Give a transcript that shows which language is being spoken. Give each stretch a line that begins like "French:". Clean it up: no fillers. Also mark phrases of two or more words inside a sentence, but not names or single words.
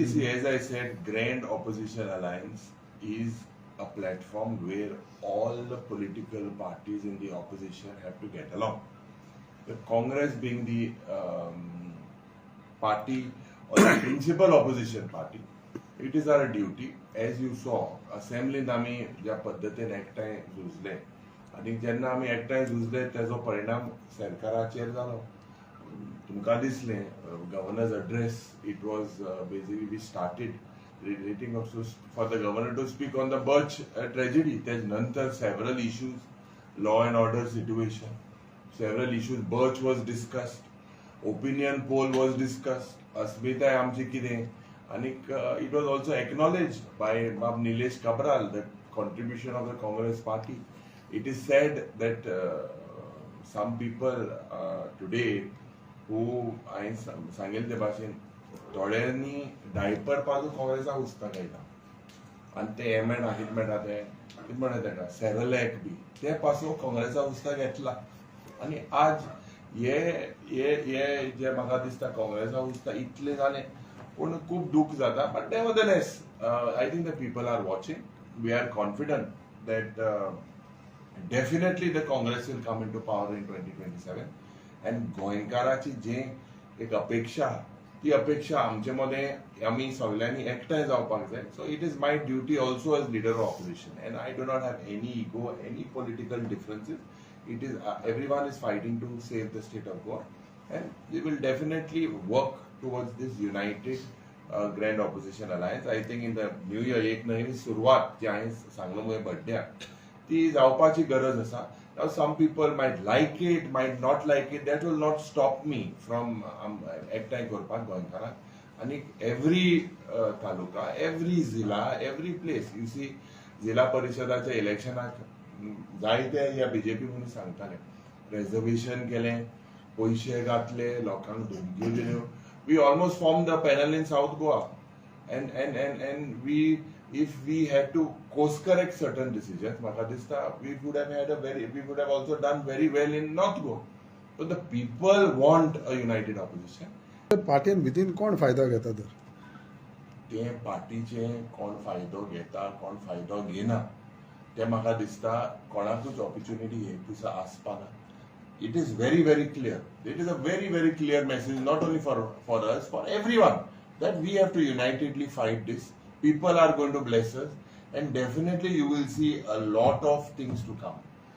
English: See, as I said, Grand Opposition Alliance is a platform where all the political parties in the opposition have to get along. The Congress being the party or the principal opposition party, it is our duty. As you saw,
Konkani: assemblyत आमी ज्या पद्धतीन एकठांय झुजले, आनी जेन्ना आमी एकठांय झुजले तेजो परिणाम सरकाराचेर जालो. तुमकां दिसलें
English: governor's address, it was basically we started relating also for the governor to speak on the Birch tragedy. There's nantar several issues, law and order situation, several issues. Birch was discussed, opinion poll was discussed,
Konkani: अस्मिता आमची कितें, आणि
English: it was also acknowledged by Nilesh Kabral, the contribution of the Congress party. It is said that some people today who
Konkani: हांवें सांगिल्ले ते भाशेन थोड्यांनी डायपर पासून काँग्रेसा उस्ताक येता आनी ते हे मेळटा कितें मेळटा ते कितें म्हणटा तेका सेरलॅक बी ते पासून काँग्रेसा उस्ताक येतला आनी आज हे हे हे जे म्हाका दिसता काँग्रेसा उस्ताक इतले जालें पूण खूब दूख जाता
English: but nevertheless I think the people are watching we are confident that definitely the Congress will come into power in 2027 and
Konkani: गोंयकाराची जे एक अपेक्षा ती अपेक्षा आमचे मध्ये आम्ही सगळ्यांनी एकठांय जावपाक जाय.
English: so it is my duty also as leader of opposition and I do not have any ego any political differences. it is everyone is fighting to save the state of Goa and we will definitely work towards this united grand opposition alliance. I think in the new year
Konkani: एक नवी सुरवात जी हांवें सांगलो म्हज्या बड्ड्याक ती जावपाची गरज आसा.
English: Now some people might like it, might not like it. That will not stop me from
Konkani: एकठांय करपाक गोंयकारांक आनी
English: every taluka, every zilla, every place. you see
Konkani: जिल्ला परिशदाच्या इलेक्शनाक जायते ह्या बीजेपी म्हणून सांगताले रिजर्वेशन केलें, पयशे घातले, लोकांक धमक्यो दिल्यो.
English: we almost form the panel in South Goa and if we had to course correct certain decisions,
Konkani: म्हाका दिसता
English: we would have also done very well in North Goa. So the people want a united opposition.
Konkani: पार्टीन भितर कोण फायदो घेता तर ते पार्टीचे कोण फायदो घेता कोण फायदो घेना ते म्हाका दिसता कोणाकूच ऑपॉर्च्युनिटी हे दिसा आसपाना.
English: It is very clear. It is a very clear message not only for us, for everyone, that we have to unitedly fight this. People are going to bless us and definitely you will see a lot of things to come.